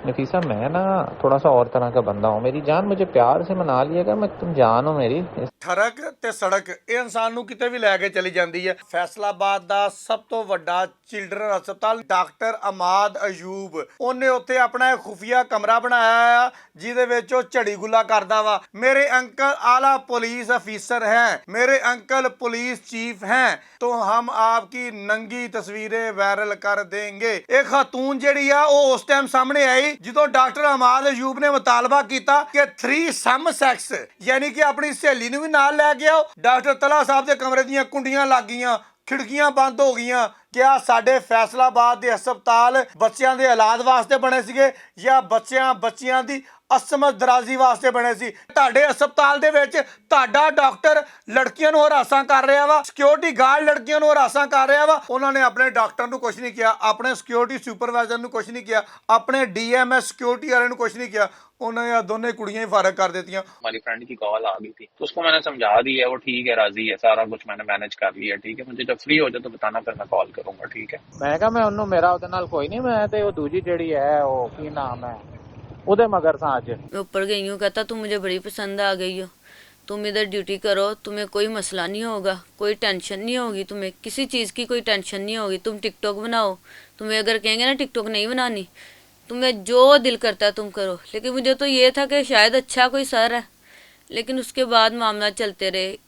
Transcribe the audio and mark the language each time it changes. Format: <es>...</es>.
<hi>नफीसा, मैं ना थोड़ा सा और तरह का बंदा हूँ। मेरी जान, मुझे प्यार से मना लिएगा। मैं, तुम जान हो मेरी।</hi> <pa>ਠਰਕ ਤੇ ਸੜਕ ਇਹ ਇਨਸਾਨ ਨੂੰ ਕਿਤੇ ਵੀ ਲੈ ਕੇ ਚਲੀ ਜਾਂਦੀ ਹੈ। ਫੈਸਲਾਬਾਦ ਦਾ ਸਭ ਤੋਂ ਵੱਡਾ ਚਿਲਡਰਨ ਹਸਪਤਾਲ ਡਾਕਟਰ ਅਮਾਦ ਅਯੂਬ, ਉਹਨੇ ਉੱਥੇ ਆਪਣਾ ਇੱਕ ਖੁਫੀਆ ਕਮਰਾ ਬਣਾਇਆ ਆ ਜਿਹਦੇ ਵਿੱਚ ਉਹ ਝੜੀ ਗੁੱਲਾ ਕਰਦਾ ਵਾ।</pa> <hi>ਮੇਰੇ ਅੰਕਲ आला पुलिस अफीसर हैं, मेरे अंकल पुलिस चीफ हैं, तो हम आपकी नंगी तस्वीरें वायरल कर देंगे।</hi> <pa>एक खातून ਜਿਹੜੀ ਆ ਉਹ ਉਸ ਟਾਈਮ ਸਾਹਮਣੇ ਆਈ ਜਦੋਂ ਡਾਕਟਰ ਅਮਾਦ ਅਯੂਬ ਨੇ ਮੁਤਾਲਬਾ ਕੀਤਾ ਕਿ 3 ਸਮ ਸੈਕਸ ਯਾਨੀ ਕਿ ਆਪਣੀ ਸਹੇਲੀ ਨੂੰ ਵੀ ਨਾਲ ਲੈ ਕੇ ਆਓ। ਡਾਕਟਰ ਤਲਾ ਸਾਹਿਬ ਦੇ ਕਮਰੇ ਦੀਆਂ ਕੁੰਡੀਆਂ ਲੱਗ ਗਈਆਂ, ਖਿੜਕੀਆਂ ਬੰਦ ਹੋ ਗਈਆਂ। ਕਿਆ ਸਾਡੇ ਫੈਸਲਾਬਾਦ ਦੇ ਹਸਪਤਾਲ ਬੱਚਿਆਂ ਦੇ ਇਲਾਜ ਵਾਸਤੇ ਬਣੇ ਸੀਗੇ ਜਾਂ ਬੱਚਿਆਂ ਦੀ ਅਸਮਤ ਦਰਾਜ਼ੀ ਵਾਸਤੇ ਬਣੇ ਸੀ? ਤੁਹਾਡੇ ਹਸਪਤਾਲ ਦੇ ਵਿੱਚ ਤੁਹਾਡਾ ਡਾਕਟਰ ਲੜਕੀਆਂ ਨੂੰ ਹਰਾਸਾਂ ਕਰ ਰਿਹਾ ਵਾ, ਸਿਕਿਉਰਿਟੀ ਗਾਰਡ ਲੜਕੀਆਂ ਨੂੰ ਹਰਾਸਾਂ ਕਰ ਰਿਹਾ ਵਾ। ਉਹਨਾਂ ਨੇ ਆਪਣੇ ਡਾਕਟਰ ਨੂੰ ਕੁਝ ਨਹੀਂ ਕਿਹਾ, ਆਪਣੇ ਸਿਕਿਉਰਿਟੀ ਸੁਪਰਵਾਈਜ਼ਰ ਨੂੰ ਕੁਝ ਨਹੀਂ ਕਿਹਾ, ਆਪਣੇ ਡੀਐਮਐਸ ਸਿਕਿਉਰਿਟੀ वाले ਨੂੰ कुछ नहीं किया।</pa> <hi>उन्होंने दोनों कुड़ियां ही फारग कर देती। हमारी फ्रेंड की कॉल आ गई थी तो उसको मैंने समझा दिया, वो ठीक है, राजी है, सारा कुछ मैंने मैनेज कर लिया। ठीक है, मुझे जब फ्री हो जाए तो बताना, फिर मैं कॉल करूंगा। ठीक है,</hi> <pa>मैं कहा मैं ਉਹਨੂੰ ਮੇਰਾ ਉਹਦੇ ਨਾਲ ਕੋਈ ਨਹੀਂ, ਮੈਂ ਤੇ ਉਹ ਦੂਜੀ ਜਿਹੜੀ ਹੈ ਉਹ ਕੀ ਨਾਮ ਹੈ ਉਹਦੇ मगर था आज।</pa> <hi>मैं ऊपर गई हूँ, कहता तुम मुझे बड़ी पसंद आ गई हो, तुम इधर ड्यूटी करो, तुम्हें कोई मसला नहीं होगा, कोई टेंशन नहीं होगी, तुम्हें किसी चीज़ की कोई टेंशन नहीं होगी, तुम टिकटॉक बनाओ। तुम्हें अगर कहेंगे ना टिकटॉक नहीं बनानी, तुम्हें जो दिल करता है तुम करो। लेकिन मुझे तो ये था कि शायद अच्छा कोई सर है, लेकिन उसके बाद मामला चलते रहे।</hi>